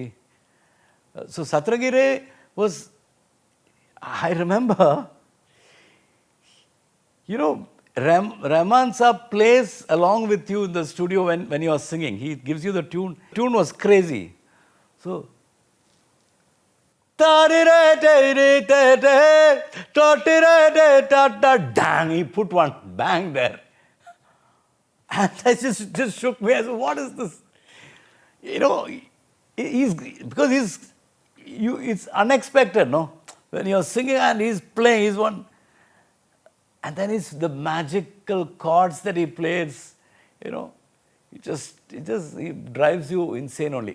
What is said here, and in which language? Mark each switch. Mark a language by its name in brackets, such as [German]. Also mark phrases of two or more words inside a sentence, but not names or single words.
[English] So Satrangi Re was, I remember, Rahman Saab plays along with you in the studio when you are singing. He gives you the tune. The tune was crazy. So, tari re te re te te, toti re te ta ta dang. He put one bang there. And I just shook me. I said, what is this? It's unexpected, no? When you're singing and he's playing, he's one. And then it's the magical chords that he plays, he drives you insane only.